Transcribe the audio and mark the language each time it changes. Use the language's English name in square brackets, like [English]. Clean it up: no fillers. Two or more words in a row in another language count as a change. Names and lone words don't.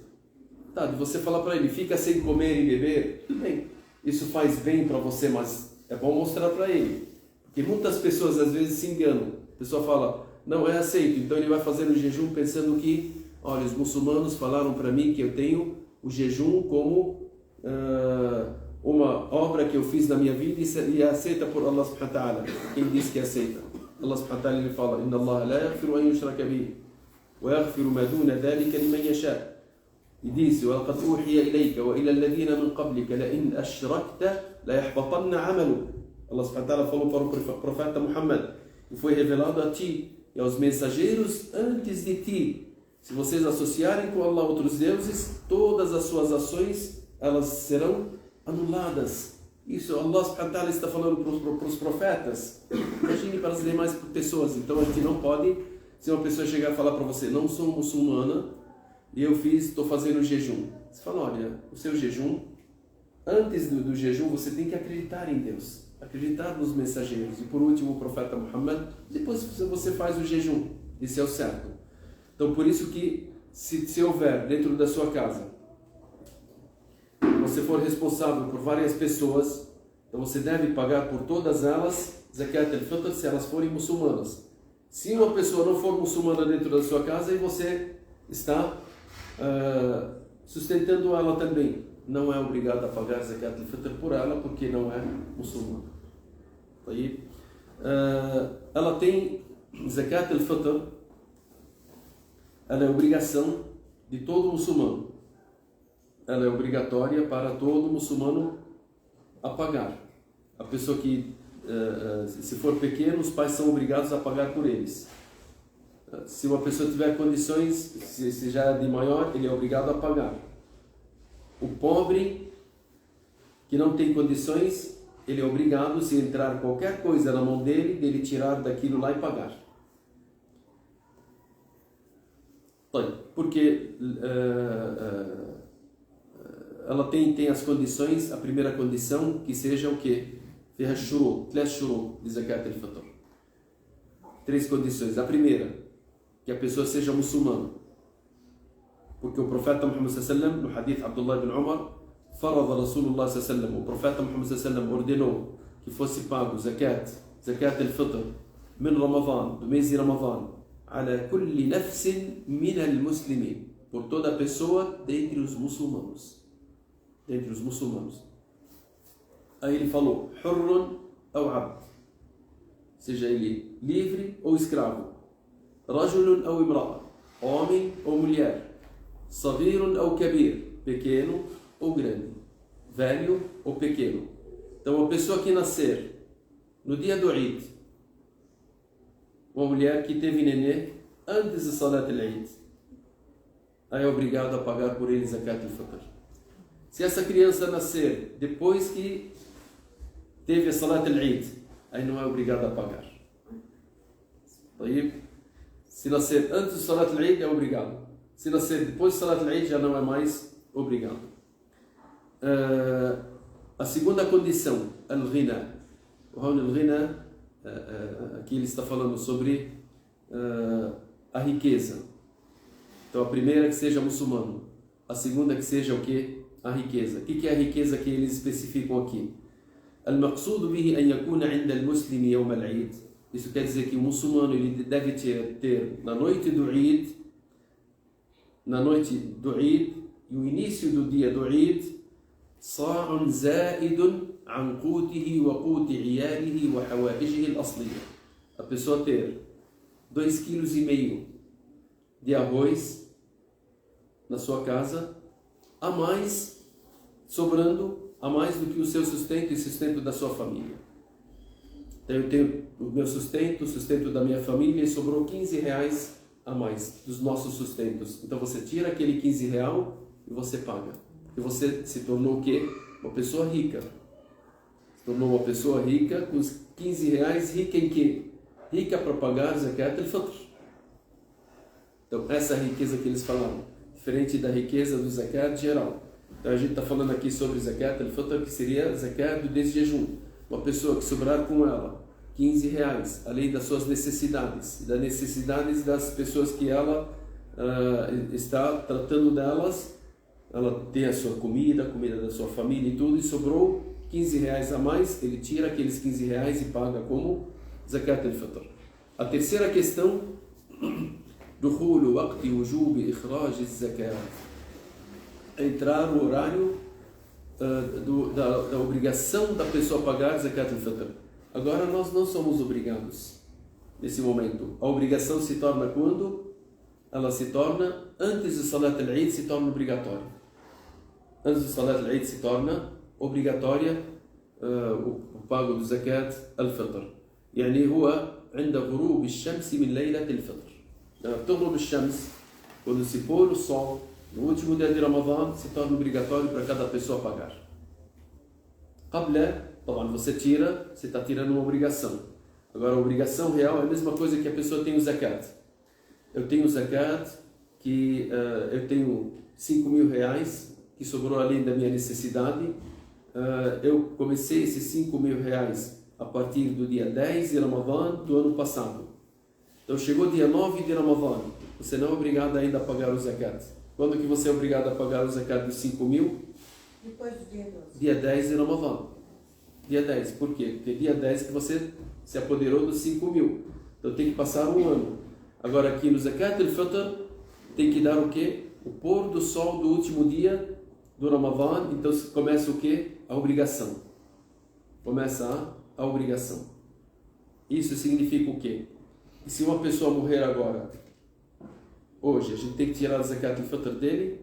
[Portuguese] Tá, de você falar para ele, fica sem comer e beber, bem, isso faz bem para você, mas é bom mostrar para ele. Porque muitas pessoas às vezes se enganam. A pessoa fala, não é aceito, então ele vai fazer o jejum pensando que, olha, os muçulmanos falaram para mim que eu tenho o jejum como uma obra que eu fiz na minha vida e é aceita por [Arabic] الله سبحانه وتعالى. [Portuguese] Quem diz que aceita? [Arabic] الله سبحانه وتعالى [Portuguese] ele fala, [Arabic] إن الله لا يغفر أن يشرك به ويغفر ما دون ذلك لمن يشاء. [Portuguese] E disse, [Arabic] وَلَقَدْ أُوحِيَ إِلَيْكَ وَإِلَى الَّذِينَ مِنْ قَبْلِكَ لَإِنْ أَشْرَكْتَ لَيَحْبَطَنَّ عَمَلُكَ. الله سبحانه وتعالى [Portuguese] falou para o profeta Muhammad, e foi revelado a ti e aos mensageiros antes de ti. Se vocês associarem com Allah outros deuses, todas as suas ações elas serão anuladas. Isso [Arabic] الله سبحانه وتعالى [Portuguese] está falando para os profetas. Imagine para as demais pessoas. Então a gente não pode, se uma pessoa chegar e falar para você, não sou muçulmana e estou fazendo jejum. Você fala, olha, o seu jejum, antes do jejum você tem que acreditar em Deus, acreditar nos mensageiros. E por último o profeta Muhammad, depois você faz o jejum. Isso é o certo. Então por isso que se houver dentro da sua casa, você for responsável por várias pessoas, então você deve pagar por todas elas [Arabic] زكاة الفطر [Portuguese] se elas forem muçulmanas. Se uma pessoa não for muçulmana dentro da sua casa, aí você está sustentando ela também. Não é obrigado a pagar [Arabic] زكاة الفطر [Portuguese] por ela, porque não é muçulmana. Aí, ela tem [Arabic] زكاة الفطر, [Portuguese] ela é obrigação de todo muçulmano. Ela é obrigatória para todo muçulmano a pagar. A pessoa que, se for pequeno, os pais são obrigados a pagar por eles. Se uma pessoa tiver condições, se já é de maior, ele é obrigado a pagar. O pobre, que não tem condições, ele é obrigado, se entrar qualquer coisa na mão dele tirar daquilo lá e pagar. Porque ela tem as condições, a primeira condição que seja o quê? [Arabic] فيها شروط، 3 شروط de زكاة الفطر. [Portuguese] 3 condições. A primeira, que a pessoa seja muçulmana. Porque o profeta Muhammad sallallahu no hadith Abdullah ibn Umar, [Arabic] فرض رسول الله صلى الله, [Portuguese] o profeta Muhammad sallallahu ordenou que fosse pago [Arabic] زكاة الفطر من رمضان, [Portuguese] do mês de Ramadan, [Arabic] على كل نفس من المسلمين, [Portuguese] por toda a pessoa dentre os muçulmanos. Dentre os muçulmanos. Aí ele falou, hurrun ou abd, seja ele livre ou escravo, rajulun ou imra'a, homem ou mulher, sabirun ou kabir, pequeno ou grande, velho ou pequeno. Então a pessoa que nascer no dia do Eid, uma mulher que teve nenê antes de [Arabic] صلاة العيد, [Portuguese] aí é obrigado a pagar por ele [Arabic] زكاة الفطر. [Portuguese] Se essa criança nascer depois que teve a [Arabic] صلاة العيد, [Portuguese] aí não é obrigado a pagar. Aí, se nascer antes de [Arabic] صلاة العيد, [Portuguese] é obrigado. Se nascer depois de [Arabic] صلاة العيد, [Portuguese] já não é mais obrigado. A segunda condição, al-ghina. O al-ghina, aqui ele está falando sobre a riqueza. Então a primeira é que seja muçulmano. A segunda é que seja o quê? A riqueza. O que é a riqueza que eles especificam aqui? [Arabic] المقصود به أن يكون عند المسلم يوم العيد. [Portuguese] Isso quer dizer que o muçulmano ele deve ter na noite do Eid e o início do dia do Eid, [Arabic] صاع زائد عن قوته وقوت عياله وحوائجه الأصلية. [Portuguese] A pessoa ter 2,5 kg de arroz na sua casa, a mais, sobrando a mais do que o seu sustento e sustento da sua família. Então eu tenho o meu sustento, o sustento da minha família, e sobrou R$15 a mais dos nossos sustentos. Então você tira aquele R$15 e você paga. Porque você se tornou o quê? Uma pessoa rica. Se tornou uma pessoa rica com os R$15, rica em quê? Rica para pagar [Arabic] زكاة الفطر. [Portuguese] Então essa é a riqueza que eles falaram, diferente da riqueza do zakat geral. Então a gente está falando aqui sobre [Arabic] زكاة الفطر, [Portuguese] que seria zakat do desjejum. Uma pessoa que sobrar com ela R$15, além das suas necessidades, das necessidades das pessoas que ela está tratando delas, ela tem a sua comida, a comida da sua família e tudo, e sobrou R$15 a mais, ele tira aqueles R$15 e paga como [Arabic] زكاة الفطر. [Portuguese] A terceira questão, [Arabic] دخول وقت وجوب إخراج الزكاة, [Portuguese] entrar o horário da obrigação da pessoa pagar [Arabic] زكاة الفطر. [Portuguese] Agora nós não somos obrigados nesse momento. A obrigação se torna quando? Ela se torna antes do [Arabic] صلاة العيد, [Portuguese] se torna obrigatória. Antes do [Arabic] صلاة العيد [Portuguese] se torna obrigatória o pago do [Arabic] زكاة الفطر. يعني هو عند غروب الشمس من ليلة الفطر. لما بتغرب الشمس, [Portuguese] quando se pôr o sol, no último dia de Ramadã, se torna obrigatório para cada pessoa pagar. [Arabic] قبل, طبعا [Portuguese] você tira, você está tirando uma obrigação. Agora a obrigação real é a mesma coisa que a pessoa tem o zakat. Eu tenho o zakat que eu tenho 5 mil reais que sobrou além da minha necessidade. Eu comecei esses 5 mil reais a partir do dia 10 de Ramadã do ano passado. Então chegou dia 9 de Ramadã, você não é obrigado ainda a pagar o zakat. Quando que você é obrigado a pagar o zakat dos 5 mil? Depois do dia 12. Dia 10 de Ramadã. Dia 10, por quê? Porque dia 10 que você se apoderou dos 5 mil. Então tem que passar um ano. Agora aqui no [Arabic] زكاة الفطر [Portuguese] tem que dar o quê? O pôr do sol do último dia do Ramadã. Então começa o quê? A obrigação. Começa a obrigação. Isso significa o quê? Que se uma pessoa morrer agora, hoje, a gente tem que tirar o [Arabic] زكاة الفطر [Portuguese] dele?